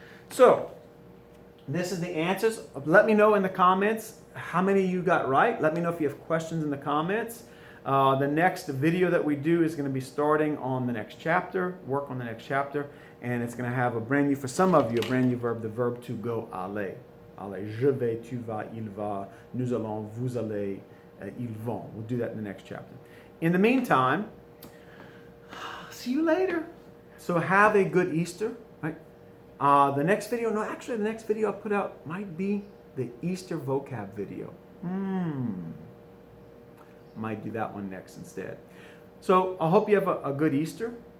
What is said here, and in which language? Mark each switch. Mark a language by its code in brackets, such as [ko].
[en] So, this is the answers. Let me know in the comments how many you got right. Let me know if you have questions in the comments. The next video that we do is going to be starting on the next chapter, work on the next chapter, and it's going to have a brand new, for some of you, a brand new verb, the verb to go, aller. [fr] Aller, je vais, tu vas, il va, nous allons, vous allez, ils vont. [en] We'll do that in the next chapter. In the meantime, see you later. So have a good Easter. Right? The next video I'll put out might be the Easter vocab video. Might do that one next instead. So I hope you have a good Easter.